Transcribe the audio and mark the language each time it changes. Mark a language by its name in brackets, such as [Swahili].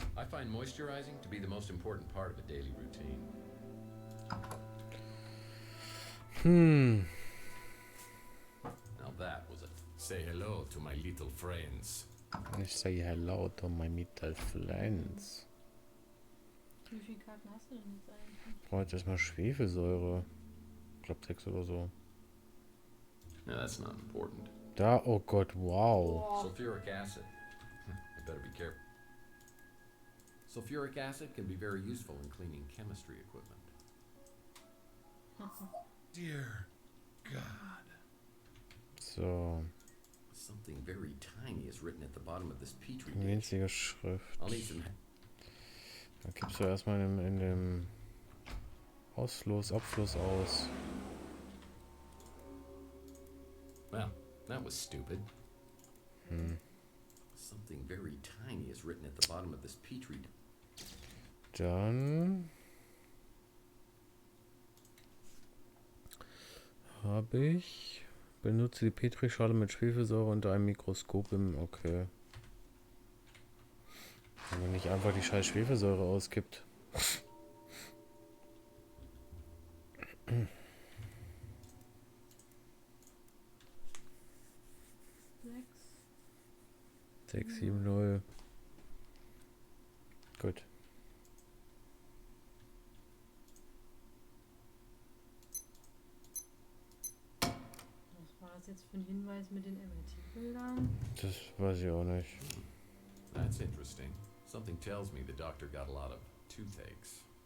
[English] find moisturizing to be the most important part of a daily routine. Now that was a say hello to my little friends. [German] Ich [English] say hello to my little friends. [German] Wie viele Karten hast du denn jetzt eigentlich? Ich brauche jetzt erstmal Schwefelsäure. Ich glaube 6 oder so. [English] No, that's not important. [German] Da, oh Gott, wow. [English] Sulfuric acid. I better be careful. Sulfuric acid can be very useful in cleaning chemistry equipment. Dear God. [German] So. [English] Something very tiny is written at the bottom of this petri dish. [German] Winzige Schrift. [English] I'll need some. [German] Da gibst du erstmal in dem Abfluss aus. [English] Well, that was stupid. Something very tiny is written at the bottom of this petri dish. [German] Dann habe ich benutze die Petrischale mit Schwefelsäure unter einem Mikroskop im okay. Wenn man nicht einfach die scheiß Schwefelsäure ausgibt. Sechs, 7, 0. Gut. Was war das jetzt für ein Hinweis mit den MRT-Bildern? Das weiß ich auch nicht. [English] That's interesting. Something tells me the doctor got a lot of toothaches.